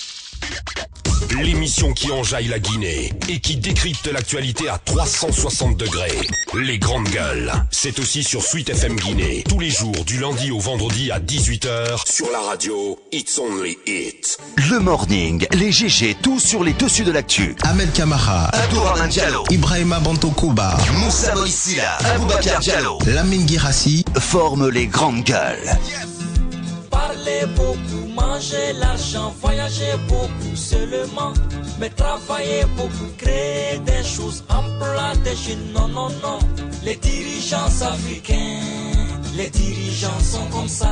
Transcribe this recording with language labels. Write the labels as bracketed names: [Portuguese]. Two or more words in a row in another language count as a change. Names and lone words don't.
[French] L'émission qui enjaille la Guinée et qui décrypte l'actualité à 360 degrés. Les grandes gueules. C'est aussi sur Sweet FM Guinée. Tous les jours, du lundi au vendredi à 18h. Sur la radio, It's Only It. Le morning, les GG, tout sur les dessus de l'actu. Ahmed Kamara, Abdourahmane Diallo, Ibrahima Bantokouba, Moussa Moïsila, Aboubakar Diallo, Lamine Girassi forment les grandes gueules. Parler beaucoup, manger l'argent, voyager beaucoup seulement, mais travailler beaucoup, créer des choses, emploi des jeunes, non, non, non. Les dirigeants africains, les dirigeants sont comme ça.